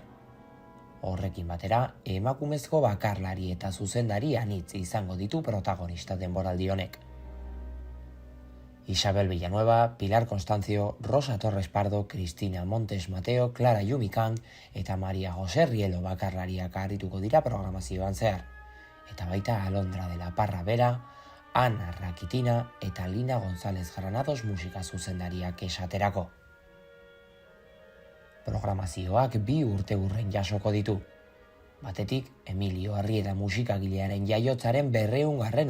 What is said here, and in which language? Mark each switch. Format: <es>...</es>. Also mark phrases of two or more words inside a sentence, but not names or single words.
<eu>Horrekin batera, emakumezko bakarlari eta zuzendari anitz izango ditu protagonista denboraldi honek. Isabel Villanueva, Pilar Constancio, Rosa Torres Pardo, Cristina Montes Mateo, Clara Yumikan eta Maria José Rielo bakarlariak arituko dira programazioan zehar. Eta baita Alondra de la Parra Bera, Ana Rakitina eta Lina González Granados musika zuzendariak esaterako. Programazioak 2 urteurren jasoko ditu. Batetik, Emilio Arrieta musikagilearen jaiotzaren 200.</eu>